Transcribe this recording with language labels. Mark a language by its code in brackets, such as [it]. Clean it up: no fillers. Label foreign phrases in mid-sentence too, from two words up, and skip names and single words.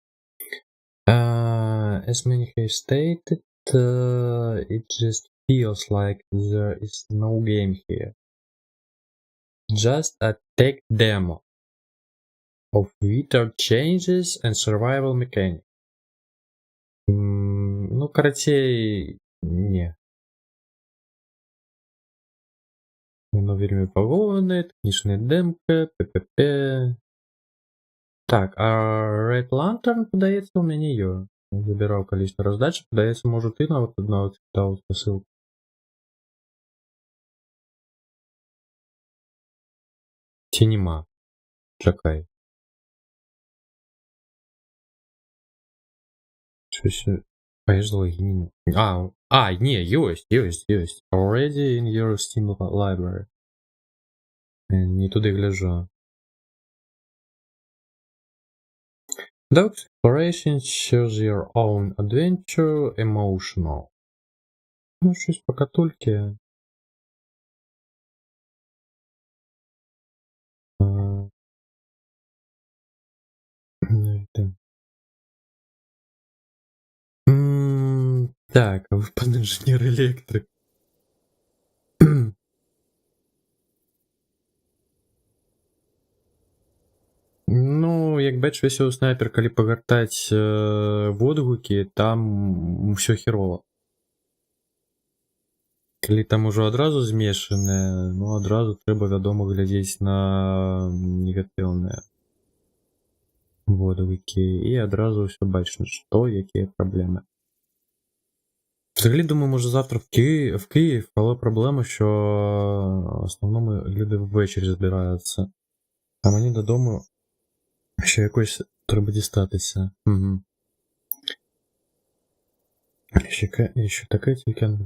[en] As many have stated, it just feels like there is no game here, just a tech demo of weird changes and survival mechanics. [be] Ну, карацей, не. Воно вельмі павольне, тэхнічная дэмка, pp. Так, а Red Lantern, падаецца, у мяне ёсць. Забіраў калісь на раздачу, падаецца, можа, ты нават даў спасылку. Ці нема? Чакай. Щось... А я ж логін. Не, ёсць. [en] Already in your Steam library. [uk] Не туди гляжу. [en] Dog Exploration choose your own adventure, emotional. [uk] Ну, щось по катульки. Так, а ви пан інженер електрик. Ну, як бачиш, [be] весёлы снайпер, калі пагартаць водгукі, там усё херово. Калі там ужо адразу змешанае, ну адразу трэба, вядома, глядзець на негатыўныя водгукі, і адразу ўсё бачна, што, якія праблеми. [uk] Взагалі, думаю, може завтра в Київ, але проблема, що в основному люди ввечері збираються. А мені додому ще якось треба дістатися. Угу. Ще таке тільки.